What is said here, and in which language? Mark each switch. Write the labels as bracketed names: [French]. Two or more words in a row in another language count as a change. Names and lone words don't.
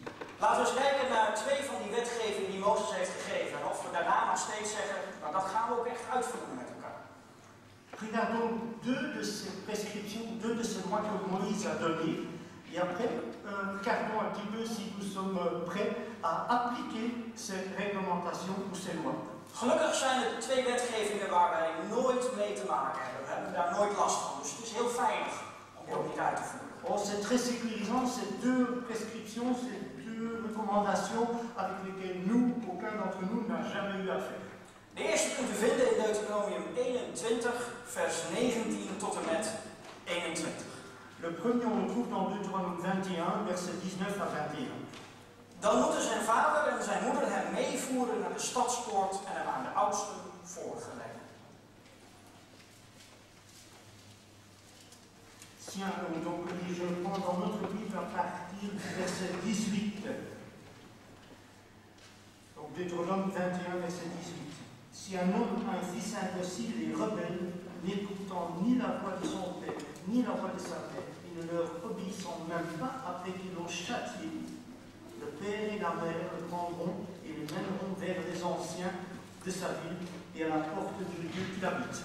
[Dutch] Laten we eens kijken naar 2 van die wetgevingen die Mozes heeft gegeven. En of we daarna nog steeds zeggen, nou dat gaan we ook echt uitvoeren met elkaar. [French] Regardons 2 de ces prescriptions, 2 de ces lois que Moïse a données. Et après, regardons un petit peu si nous sommes prêts à appliquer ces réglementations ou ces lois. [Dutch] Gelukkig zijn er 2 wetgevingen waar wij nooit mee te maken hebben. We hebben daar nooit last van. Dus het is heel veilig om die ook niet uit te voeren. [French] Oh, c'est très sécurisant, ces 2 prescriptions, ces 2 recommandations avec lesquelles nous, aucun d'entre nous n'a jamais eu affaire. [Dutch] De eerste kunt u vinden in Deuteronomium 21, vers 19 tot en met 21. [French] Le premier, on le trouve dans Deutéronome 21, versets 19 à 21. [Dutch] Dan moeten zijn vader en zijn moeder hem meevoeren naar de stadspoort en hem aan de oudsten voorgeleiden. [French] Tiens, donc je prends dans notre Bible à partir du verset 18. Donc Deutéronome 21, verset 18. Si un homme a un fils indocile et rebelle, n'écoutant ni la voix de son père, ni la voix de sa mère, et ne leur obéissant même pas après qu'ils l'ont châtié, le père et la mère le prendront et le mèneront vers les anciens de sa ville et à la porte du lieu qu'il habite.